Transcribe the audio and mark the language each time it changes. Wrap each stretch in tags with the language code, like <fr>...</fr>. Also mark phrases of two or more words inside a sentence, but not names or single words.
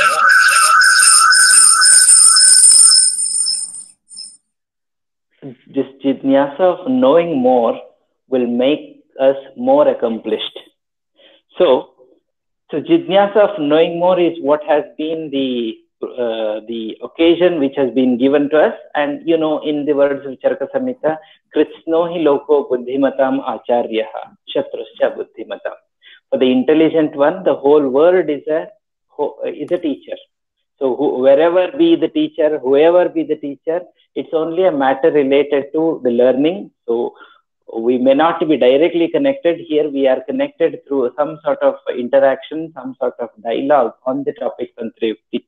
<en>This jidnyasa of knowing more will make us more accomplished. So jidnyasa of knowing more is what has been the occasion which has been given to us. And you know, in the words of Charaka Samhita,</en> <sa>Kritsno hi loko buddhimatam acharyaha shatruscha buddhimatam.</sa> <en>For the intelligent one, the whole world is a teacher. So wherever be the teacher, whoever be the teacher, it's only a matter related to the learning. So we may not be directly connected here. We are connected through some sort of interaction, some sort of dialogue on the topic Tantra Yukti.</en>